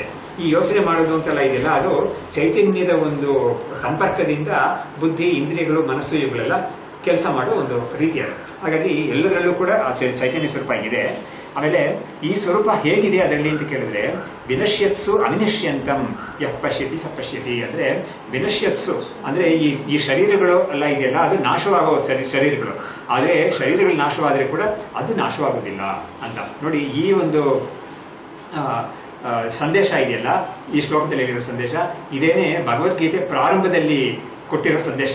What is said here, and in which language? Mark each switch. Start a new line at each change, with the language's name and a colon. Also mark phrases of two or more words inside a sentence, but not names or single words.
Kannada: ಈ ಯೋಚನೆ ಮಾಡೋದು ಅಂತೆಲ್ಲ ಇದೆಯಲ್ಲ, ಅದು ಚೈತನ್ಯದ ಒಂದು ಸಂಪರ್ಕದಿಂದ ಬುದ್ಧಿ, ಇಂದ್ರಿಯಗಳು, ಮನಸ್ಸು ಇವುಗಳೆಲ್ಲ ಕೆಲಸ ಮಾಡೋ ಒಂದು ರೀತಿ ಅದು. ಹಾಗಾಗಿ ಎಲ್ಲದರಲ್ಲೂ ಕೂಡ ಆ ಚೈತನ್ಯ ಸ್ವರೂಪ ಇದೆ. ಆಮೇಲೆ ಈ ಸ್ವರೂಪ ಹೇಗಿದೆ ಅದರಲ್ಲಿ ಅಂತ ಕೇಳಿದ್ರೆ,
Sanskrit: ವಿನಶ್ಯತ್ಸು ಅವಿನಶ್ಯಂತಂ ಯಃ ಪಶ್ಯತಿ ಸ ಪಶ್ಯತಿ.
Kannada: ಅಂದ್ರೆ ವಿನಶ್ಯತ್ಸು ಅಂದ್ರೆ ಈ ಶರೀರಗಳು ಎಲ್ಲ ಇದೆಯಲ್ಲ, ಅದು ನಾಶವಾಗುವ ಶರೀರಗಳು. ಆದರೆ ಶರೀರಗಳು ನಾಶವಾದರೆ ಕೂಡ ಅದು ನಾಶವಾಗುವುದಿಲ್ಲ ಅಂತ. ನೋಡಿ, ಈ ಒಂದು ಸಂದೇಶ ಇದೆಯಲ್ಲ, ಈ ಶ್ಲೋಕದಲ್ಲಿ ಹೇಳಿರೋ ಸಂದೇಶ ಇದೇನೆ ಭಗವದ್ಗೀತೆ ಪ್ರಾರಂಭದಲ್ಲಿ ಕೊಟ್ಟಿರೋ ಸಂದೇಶ.